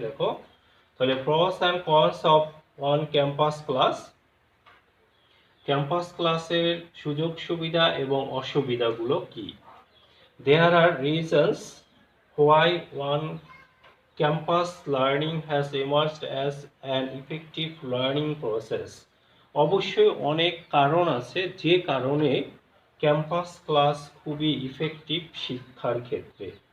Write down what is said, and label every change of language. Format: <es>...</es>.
<bn>দেখো তাহলে</bn> <en>Pros and cons of on campus class.</en> <bn>Campus ক্লাসের সুযোগ সুবিধা এবং অসুবিধাগুলো কি?</bn> <en>There are reasons why one campus learning has emerged as an effective learning process.</en> <bn>অবশ্যই অনেক কারণ আছে যে কারণে ক্যাম্পাস ক্লাস খুবই ইফেক্টিভ শিক্ষার ক্ষেত্রে।</bn>